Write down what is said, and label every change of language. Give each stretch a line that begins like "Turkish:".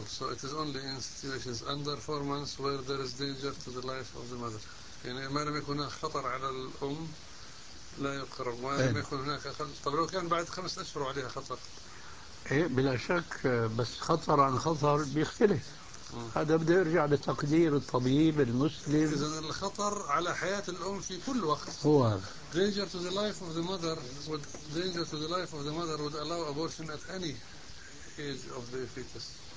English: So it is only in situations under 4 months where there is danger to the life of the mother.
Arabic: يعني ما لم يكن هناك خطر على الأم لا يقرب، ما لم يكن هناك خطر. طب لو كان بعد 5 أشهر عليها خطر. إيه بلا شك، بس خطر عن خطر بيختلف. هذا بده يرجع لتقدير الطبيب المسلم. إذا الخطر على حياة الأم في كل وقت. هو
English: danger to the life of the mother would danger to the life of the mother would allow abortion at any age of the fetus.